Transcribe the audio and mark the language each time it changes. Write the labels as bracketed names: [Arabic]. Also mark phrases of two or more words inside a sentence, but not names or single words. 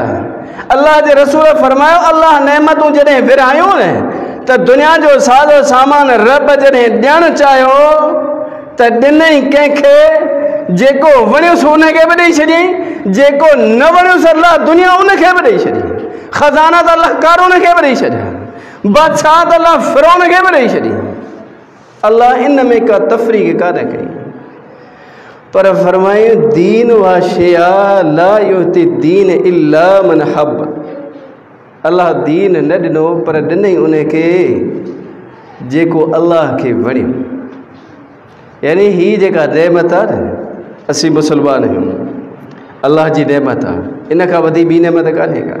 [Sindhi] अल्लाह जे रसूल फरमायो, अल्लाह नेमतूं जॾहिं विरहायूं न त दुनिया जो साज़ो सामान रब जॾहिं ॾियणु चाहियो त ॾिनई कंहिंखे, जेको वणियुसि उनखे बि ॾेई छॾियईं, जेको न वणियुसि अल्लाह दुनिया उनखे बि ॾेई छॾी। ख़ज़ाना त अल्लाह कारून खे बि ॾेई छॾिया, बादशाह त अल्लाह फ़िरौन खे बि ॾेई छॾी। अल्लाह इन में का तफ़रीक़ कान कई, पर फरमायूं [Arabic] دين وا شيا لا يؤتي دين إلا من حب. [Sindhi] अल्लाह दीन न ॾिनो, पर ॾिनई उनखे जेको अल्लाह खे वणियो। यानी ही जेका नेमत आहे न, असीं मुस्लमान आहियूं, अल्लाह जी नेमत आहे, इन खां वधी ॿी नेमत कान्हे का।